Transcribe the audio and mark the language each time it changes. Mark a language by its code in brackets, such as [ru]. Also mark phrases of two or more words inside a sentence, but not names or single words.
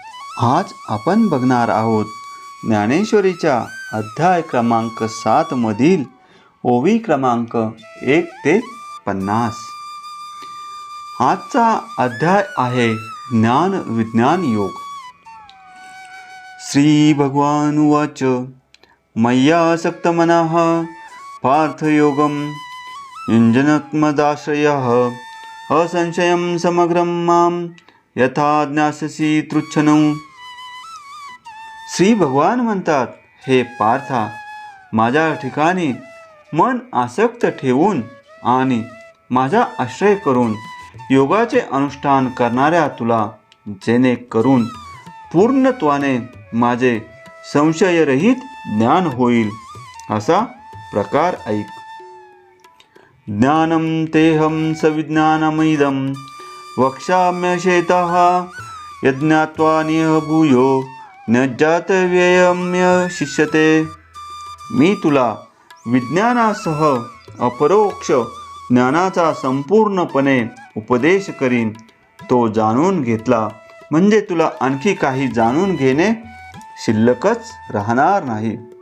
[mr] आज आपण बघणार आहोत ज्ञानेश्वरीच्या अध्याय क्रमांक 7 मधील ओवी क्रमांक 1 ते 50. आजचा अध्याय आहे ज्ञान विज्ञान योग. [sa] श्री भगवान उवाच मय्यासक्त मनः पार्थयोगं युञ्जनत्मदाश्रयः असंशयं समग्रं मां यथा ज्ञास्यसि तृच्छनु. [mr] श्री भगवान म्हणतात, हे पार्था, माझ्या ठिकाणी मन आसक्त ठेवून आणि माझा आश्रय करून योगाचे अनुष्ठान करणाऱ्या तुला जेणेकरून पूर्णत्वाने माझे संशयरहित ज्ञान होईल असा प्रकार ऐक. [sa] ज्ञानं तेहं सविज्ञानमिदं वक्ष्याम्यशेतः यज्ञात्वा निह भूयो न जातव्ययम्य शिष्यते. [mr] मी तुला विज्ञानासह अपरोक्ष ज्ञानाचा संपूर्णपणे उपदेश करीन. तो जाणून घेतला म्हणजे तुला आणखी काही जाणून घेणे शिल्लकच राहणार नाही.